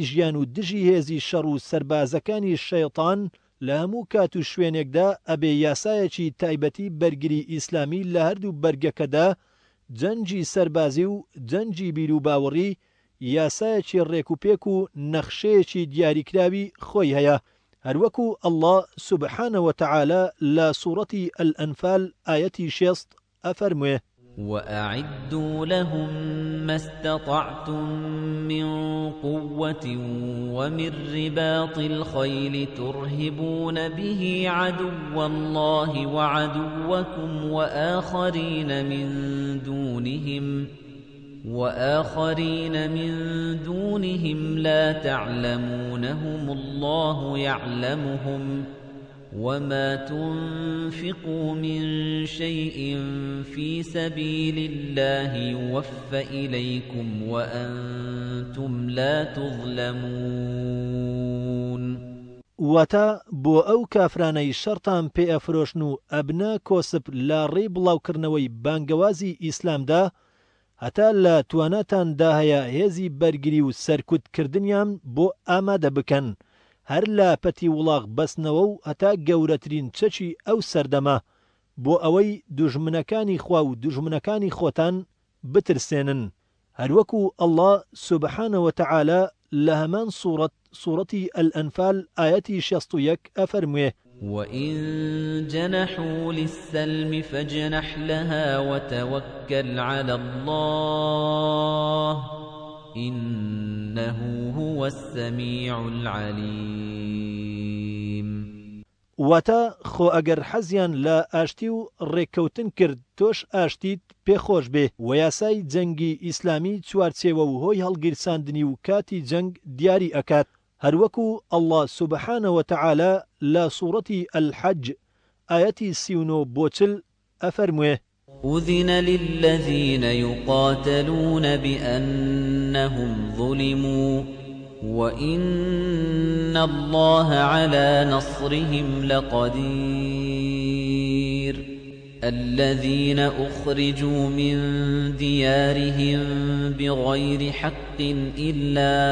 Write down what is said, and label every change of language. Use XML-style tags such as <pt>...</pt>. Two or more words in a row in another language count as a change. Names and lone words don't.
<ckb>ژیان و دژی هێزی شەڕ و سەربازەکانی شەیطان لە هەموو کات و شوێنێکدا ئەبێ یاسایەکی تایبەتی بەرگری ئیسلامی لە هەردوو بەرگەکەدا جەنجی سەربازی و جەنجی بیر و باوەڕی یاسایەکی ڕێکوپێک و نەخشەیەکی دیاریکراوی خۆی هەیە هەروەکو ئەڵڵا</ckb> <ar>سوبحانە وتەعالە</ar> <ckb>لە سوورەتی ئەلئەنفال ئایەتی 6 ئەفەرموێ</ckb> <ar>وأعدوا لهم ما استطعتم من قوة ومن رباط الخيل ترهبون به عدو الله وعدوكم وآخرين من دونهم لا تعلمونهم الله يعلمهم وما تنفقوا من شيء في سبيل الله يوفى إليكم وأنتم لا تظلمون</ar> <ckb>واتە بۆ ئەو کافرانەی شەڕتان پێ ئەفرۆشن و ئەبنە کۆسب لە ڕێی بڵاوکردنەوەی بانگەوازی ئیسلامدا هەتا لە تواناتاندا هەیە هێزی بەرگری و سەرکوتکردنیان بۆ ئامادە بکەن هەر لە پەتی وڵاغ بەستنەوە و هەتا گەورەترین چەکی ئەو سەردەما بۆ ئەوەی دوژمنەکانی خوا و دوژمنەکانی خۆتان بترسێنن هەروەکو ئەڵڵا</ckb> <ar>سوبحانە وتەعالە</ar> <ckb>لە هەمان سوورەتی ئەلئەنفال ئایەتی 61 ئەفەرموێ</ckb> <ar>وإن جنحوا للسلم فاجنح لها وتوكل على الله إنه هو السميع العليم</ar> <ckb>واتە خۆ ئەگەر حەزیان لە ئاشتی و ڕێککەوتن کرد تۆش ئاشتیت پێخۆش بێ و یاسای جەنگی ئیسلامی چوارچێوە و هۆی هەڵگیرساندنی و کاتی جەنگ دیاری ئەکات هەروەکو ئەڵڵا</ckb> <ar>سوبحانە وتەعالە</ar> <ckb>لە سوورەتی ئەلحەج ئایەتی 39 بۆ 40 ئەفەرموێ</ckb> <ar>أذن للذين يقاتلون بأنهم ظلموا وإن الله على نصرهم لقدير الذين أخرجوا من ديارهم بغير حق إلا</ar>